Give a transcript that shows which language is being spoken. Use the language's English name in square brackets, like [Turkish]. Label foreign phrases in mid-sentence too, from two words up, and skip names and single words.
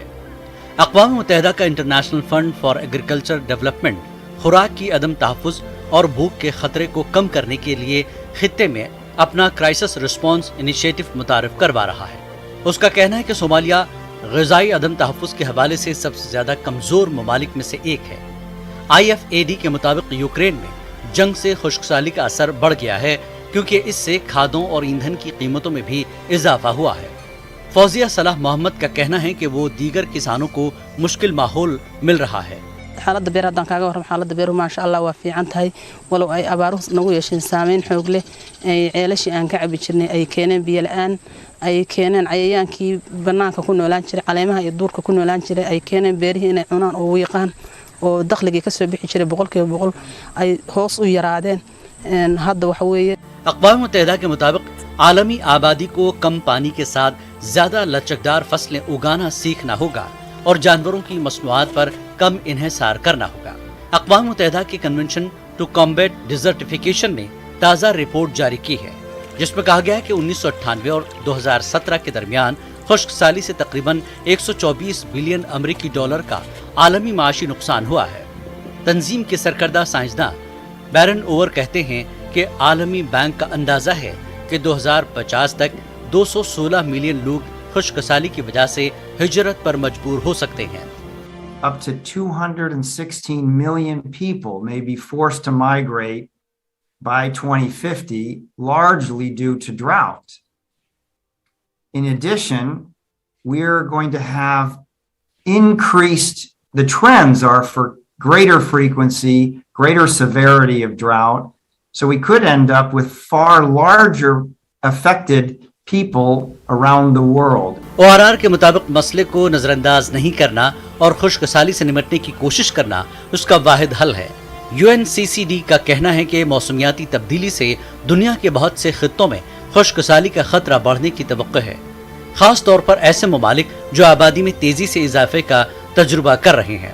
[Urdu] اقوام متحدہ کا انٹرنیشنل فنڈ فار ایگریکلچر ڈیولپمنٹ خوراک کی عدم تحفظ اور بھوک کے خطرے کو کم کرنے کے لیے خطے میں اپنا کرائسس رسپانس انیشیٹو متعارف کروا رہا ہے۔ اس کا کہنا ہے کہ صومالیہ غذائی عدم تحفظ کے حوالے سے سب سے زیادہ کمزور ممالک میں سے ایک ہے۔ IFAD کے مطابق یوکرین میں جنگ سے خشک سالی کا اثر بڑھ گیا ہے، کیونکہ اس سے کھادوں اور ایندھن کی قیمتوں میں بھی اضافہ ہوا ہے. فوزیہ صلاح محمد کا کہنا ہے کہ وہ دیگر کسانوں کو مشکل ماحول مل رہا ہے. [Somali] xaaladda beer haddaan kaaga warramo xaaladda beeruhu maasha allah waa fiican tahay walow ay abaaruhu nagu yeesheen saameyn xoog leh ay ceelashii aan ka cabi jirnay ay keeneen biyo la'aan ay keeneen cayayaankii bannaanka ku noolaan jiray caleemaha iyo duurka ku noolaan jiray ay keeneen beerihii inay cunaan oo wiiqaan oo dakhligii ka soo bixi jiray 100% ay hoos u yaraadeen hadda waxa weeye [Urdu] اقوام متحدہ کے مطابق عالمی آبادی کو کم پانی کے ساتھ زیادہ لچکدار فصلیں اگانا سیکھنا ہوگا اور جانوروں کی مصنوعات پر کم انحصار کرنا ہوگا. اقوام متحدہ کے [English] Convention to Combat Desertification [Urdu] نے تازہ رپورٹ جاری کی ہے، جس میں کہا گیا ہے کہ 1998 اور 2017 کے درمیان خشک سالی سے تقریباً 124 بلین امریکی ڈالر کا عالمی معاشی نقصان ہوا ہے. تنظیم کے سرکردہ سائنسدان بیرن اوور کہتے ہیں کہ عالمی بینک کا اندازہ ہے کہ 2050 تک 216 ملین لوگ خشک سالی کی وجہ سے ہجرت پر مجبور ہو سکتے ہیں. [English] Up to 216 million people may be forced to migrate by 2050, largely due to drought. In addition, we're going to have the trends are for greater frequency, greater severity of drought. So we could end up with far larger affected people around the world. [Urdu] ORR کے مطابق مسئلے کو نظرانداز نہیں کرنا اور خشک سالی سے نمٹنے کی کوشش کرنا اس کا واحد حل ہے. UNCCD کا کہنا ہے کہ موسمیاتی تبدیلی سے دنیا کے بہت سے خطوں میں خشک سالی کا خطرہ بڑھنے کی توقع ہے، خاص طور پر ایسے ممالک جو آبادی میں تیزی سے اضافے کا تجربہ کر رہے ہیں.